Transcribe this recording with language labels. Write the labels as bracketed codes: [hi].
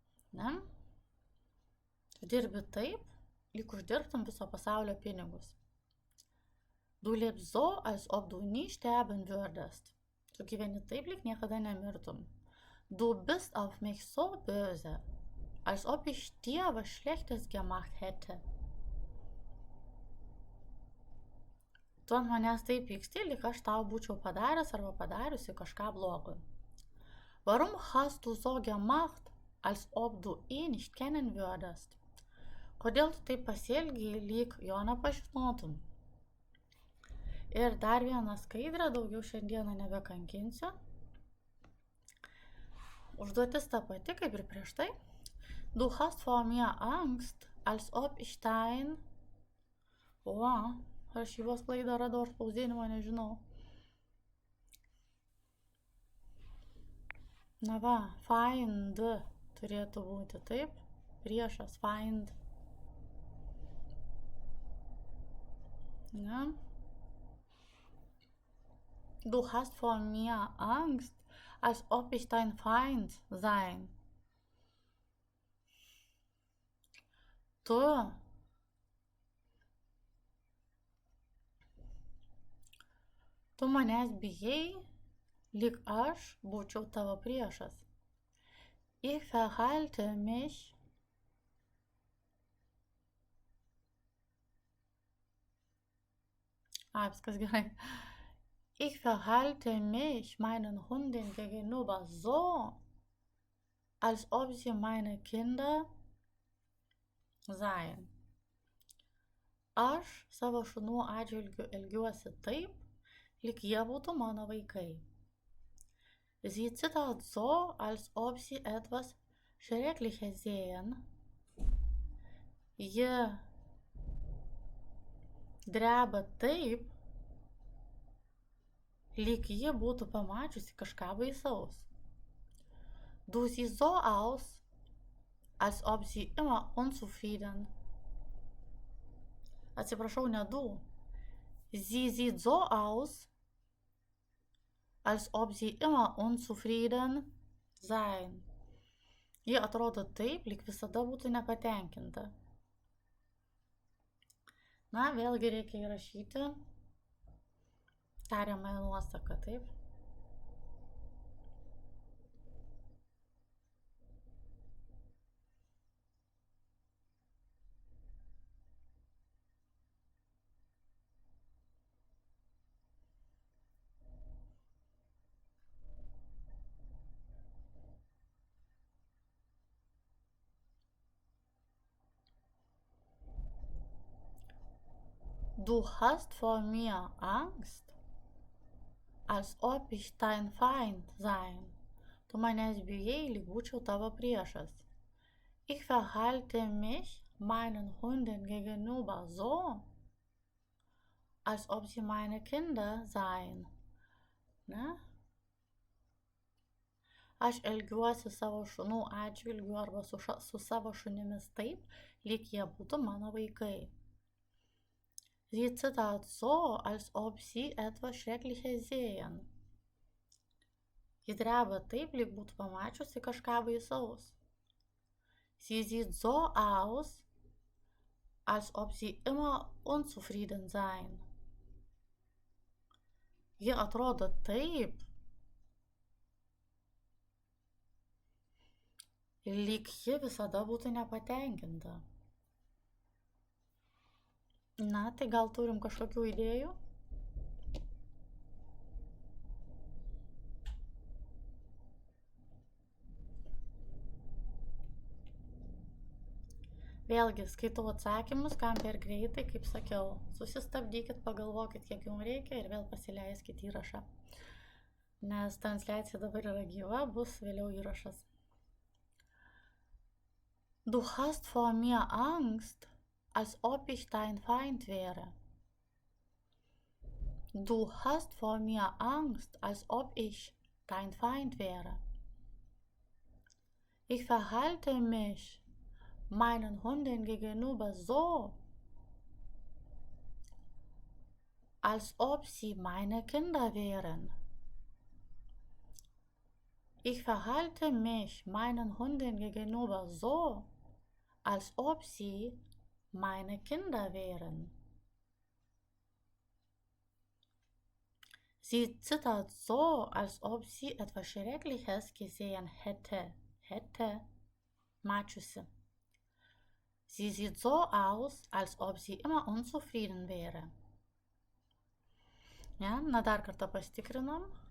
[lt] Ne? Tu dirbi taip, lyg uždirbtum viso pasaulio pinigus. [de] Du lebst so, als ob du nie sterben würdest. [lt] Tu gyveni taip, lyg niekada nemirtum. [de] Du bist auf mich so böse, als ob ich dir was Schlechtes gemacht hätte. [lt] Tu ant manęs taip pyksti, lyg aš tau būčiau padaręs arba padariusi kažką blogo. [de] Warum hast du so gemacht, als ob du ihn nicht kennen würdest? [lt] Kodėl tu taip pasielgiai, lyg jo nepažinotum? Ir dar vieną skaidrę, daugiau šiandieną nebekankinsiu. Užduotis ta pati, kaip ir prieš tai. [de] Du hast vor mir Angst, als ob ich dein... [lt] Rašybos klaidą radau ar spausdinimą, nežinau. Na va, find turėtų būti, taip? Priešas, find. Ne? [de] Du hast vor mir Angst, als ob ich dein Feind sein. [lt] Tu manęs bijai, lyg aš būčiau tavo priešas. [de] Ich verhalte mich [lt] viskas gerai. [de] Ich verhalte mich meinen Hunden gegenüber so, als ob sie meine Kinder seien. [lt] Aš savo šunų atžvilgiu elgiuosi taip, lyg jie būtų mano vaikai. [de] Sie zittert so, als ob sie etwas Schreckliches sehen. [lt] Ji dreba taip, lyg ji būtų pamačiusi kažką baisaus. [de] Du siehst so aus, als ob sie immer unzufrieden. [lt] Atsiprašau, ne [de] du. Sie sieht so aus, als ob sie immer unzufrieden sein. [lt] Ji atrodo taip, lyg visada būtų nepatenkinta. Na, vėlgi reikia įrašyti tariamąją nuosaką, taip? [de] Du hast vor mir Angst, als ob ich dein Feind sein. [lt] Tu manęs bijai, lyg būčiau tavo priešas. [de] Ich verhalte mich meinen Hunden gegenüber so, als ob sie meine Kinder seien. [lt] Ne? Aš elgiuosi savo šunų atžvilgiu arba su savo šunimis taip, lyg jie būtų mano vaikai. [de] Sie zittert so, als ob sie etwas Schreckliches sehen. [lt] Ji dreba taip, lyg būtų pamačiusi kažką baisaus. [de] Sie sieht so aus, als ob sie immer unzufrieden sein. [lt] Ji atrodo taip, lyg ji visada būtų nepatenkinta. Na, tai gal turim kažkokių idėjų? Vėlgi, skaitau atsakymus, kam per greitai, kaip sakiau, susistabdykit, pagalvokit, kiek jums reikia ir vėl pasileiskit įrašą. Nes transliacija dabar yra gyva, bus vėliau įrašas. [de] Du hast vor mir Angst, als ob ich dein Feind wäre. Du hast vor mir Angst, als ob ich dein Feind wäre. Ich verhalte mich meinen Hunden gegenüber so, als ob sie meine Kinder wären. Ich verhalte mich meinen Hunden gegenüber so, als ob sie meine Kinder wären. Sie zittert so, als ob sie etwas Schreckliches gesehen hätte. [lt] Mačiusi. [de] Sie sieht so aus, als ob sie immer unzufrieden wäre. [lt] Ja, na dar kartą pasitikrinam.